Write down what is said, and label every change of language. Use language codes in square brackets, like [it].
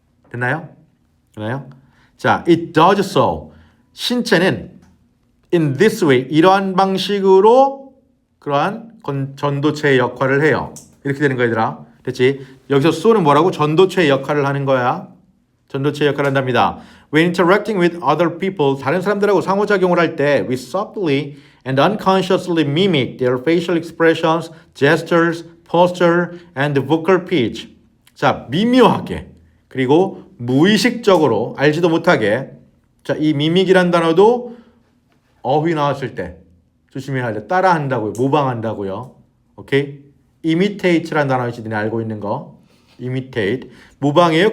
[ko] 됐나요? 됐나요? 자, [en] it does so. [ko] 신체는 [en] in this way, [ko] 이러한 방식으로 그러한 전도체의 역할을 해요. 이렇게 되는 거야, 얘들아. 됐지? 여기서 so는 뭐라고? 전도체의 역할을 하는 거야. 전도체의 역할을 한답니다. [en] When interacting with other people, [ko] 다른 사람들하고 상호작용을 할 때 [en] we subtly and unconsciously mimic their facial expressions, gestures, posture, and vocal pitch. [ko] 자, 미묘하게. 그리고 무의식적으로 알지도 못하게 자, 이 미믹이란 단어도 어휘 나왔을 때 조심해야 돼. 따라한다고요. 모방한다고요. 오케이? imitate란 단어 있지. 너네 알고 있는 거. imitate. 모방이에요.